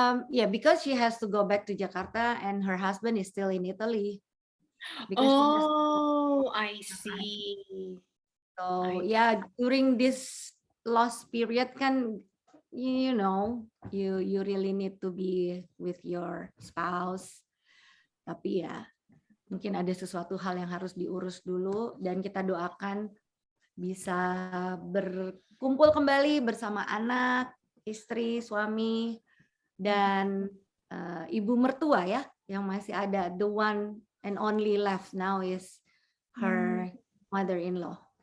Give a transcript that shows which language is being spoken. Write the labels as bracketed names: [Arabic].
[English] Yeah, because she has to go back to Jakarta and her husband is still in Italy. Because Oh, I see. so yeah, during this lost period kan, you know, you really need to be with your spouse. [Indonesian] Tapi ya, mungkin ada sesuatu hal yang harus diurus dulu dan kita doakan bisa berkumpul kembali bersama anak, istri, suami, dan ibu mertua ya, yang masih ada. [English] The one and only left now is her mother-in-law.